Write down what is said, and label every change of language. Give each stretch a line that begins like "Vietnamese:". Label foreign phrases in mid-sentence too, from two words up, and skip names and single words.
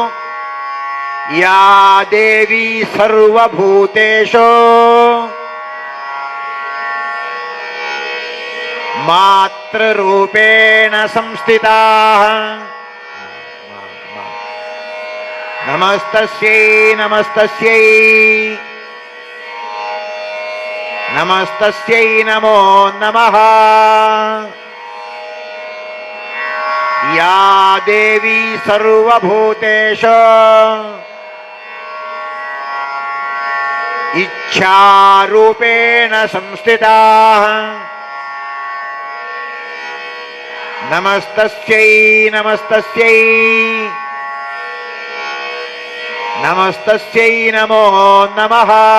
Sanskrit: ಯಾ ದೇವಿ ಸರ್ವಭೂತೇಶೋ ಮಾತೃರೂಪೇಣ ಸಂಸ್ಥಿತಾ, ನಮಸ್ತಸ್ಯೈ ನಮಸ್ತಸ್ಯೈ ನಮಸ್ತಸ್ಯೈ ನಮೋ ನಮಃ. ಯಾ ದೇವಿ ಸರ್ವಭೂತೇಶು ಇಚ್ಛಾರೂಪೇಣ ಸಂಸ್ಥಿತಾ, ನಮಸ್ತಸ್ಯೈ ನಮಸ್ತಸ್ಯೈ ನಮಸ್ತಸ್ಯೈ ನಮೋ ನಮಃ.